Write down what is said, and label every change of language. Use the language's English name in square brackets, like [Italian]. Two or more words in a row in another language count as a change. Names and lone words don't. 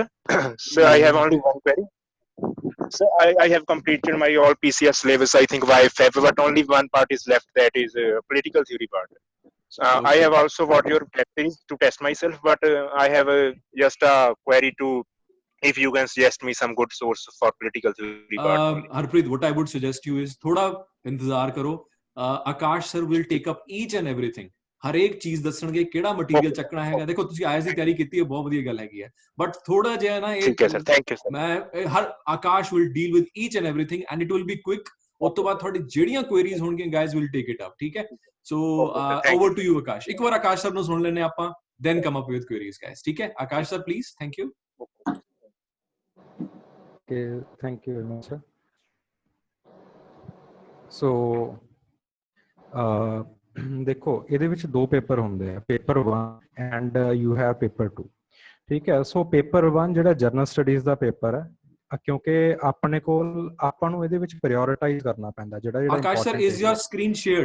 [English] Sir, I have only one query. So I have completed my all PCS syllabus, I think by Feb, but only one part is left, that is political theory part. Okay. I have also got your practice to test myself, but I have just a query to, if you can suggest me some good source for political theory part. Harpreet, what I would suggest you is [Hindi] थोड़ा इंतज़ार करो. [English] Akash sir will take up each and everything. [Punjabi] ਹਰੇਕ ਚੀਜ਼ ਦੱਸਣਗੇ ਕਿਹੜਾ ਮਟੀਰੀਅਲ ਚੱਕਣਾ ਹੈਗਾ. ਦੇਖੋ ਤੁਸੀਂ ਆਇਲਸ ਦੀ ਤਿਆਰੀ ਕੀਤੀ ਹੈ, ਬਹੁਤ ਵਧੀਆ ਗੱਲ ਹੈਗੀ ਹੈ, ਬਟ ਥੋੜਾ ਜਿਹਾ ਨਾ ਇਹ ਮੈਂ ਹਰ ਆਕਾਸ਼ [English] will deal with each and everything and it will be quick. [Punjabi] ਉਸ ਤੋਂ ਬਾਅਦ ਤੁਹਾਡੀ ਜਿਹੜੀਆਂ ਕੁਐਰੀਜ਼ ਹੋਣਗੀਆਂ [English] guys will take it up. [Punjabi] ਠੀਕ ਹੈ, [English] so over to you [Punjabi] ਆਕਾਸ਼. ਇੱਕ ਵਾਰ ਆਕਾਸ਼ ਸਰ ਨੂੰ ਸੁਣ ਲੈਣੇ ਆਪਾਂ, [English] then come up with queries guys. [Punjabi] ਠੀਕ ਹੈ ਆਕਾਸ਼ ਸਰ, ਪਲੀਜ਼. [English] thank you. Okay, thank you very much sir. [Punjabi] So ਦੇਖੋ ਇਹਦੇ ਵਿੱਚ ਦੋ ਪੇਪਰ ਹੁੰਦੇ ਆ, ਪੇਪਰ 1 [English] and you have paper 2. [Punjabi] ਠੀਕ ਹੈ, ਸੋ ਪੇਪਰ 1 ਜਿਹੜਾ [English] general studies [Punjabi] ਦਾ ਪੇਪਰ ਹੈ, ਕਿਉਂਕਿ ਆਪਣੇ ਕੋਲ ਆਪਾਂ ਨੂੰ ਇਹਦੇ ਵਿੱਚ ਪ੍ਰਾਇੋਰਟਾਈਜ਼ ਕਰਨਾ ਪੈਂਦਾ ਜਿਹੜਾ [English] Akash sir, is your screen shared?